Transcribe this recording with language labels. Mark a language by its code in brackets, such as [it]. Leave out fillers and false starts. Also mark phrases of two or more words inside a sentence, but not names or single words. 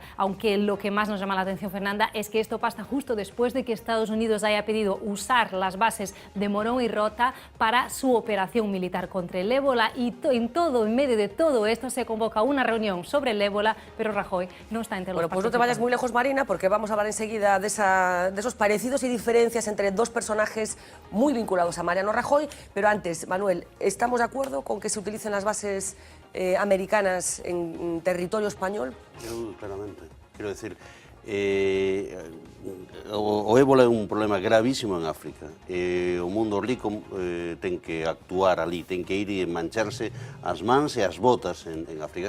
[es] Aunque lo que más nos llama la atención, Fernanda, es que esto pasa justo después de que Estados Unidos haya pedido usar las bases de Morón y Rota para su operación militar contra el ébola y en medio de todo esto se convoca una reunión sobre el ébola, pero Rajoy no está entre los Bueno, pues no te vayas muy lejos, Marina, porque vamos a hablar enseguida de esos parecidos y diferencias entre dos personajes muy vinculados a Mariano Rajoy, pero antes, Manuel, ¿estamos de acuerdo con que se utilicen las bases americanas en territorio español? [gl] Eu, claramente, quero decir, o ébola é un problema gravísimo en África. O mundo rico ten que actuar ali, ten que ir e mancharse as mans e as botas en África.